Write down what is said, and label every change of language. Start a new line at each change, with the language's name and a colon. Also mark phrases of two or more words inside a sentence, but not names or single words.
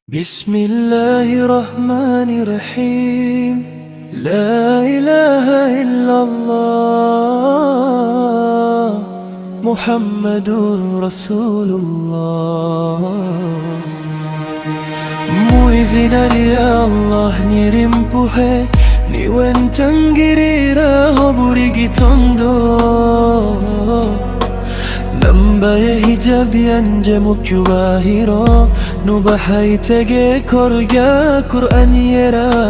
Arabic: بسم الله الرحمن الرحيم. لا إله إلا الله محمد رسول الله.
Kinyarwanda: Muizina ya Allah nirimpuhe niwentangirira hoburigitondo nambaye hijabi yanje mu cyubahiro nubaha itegeko rya Qur'an yera.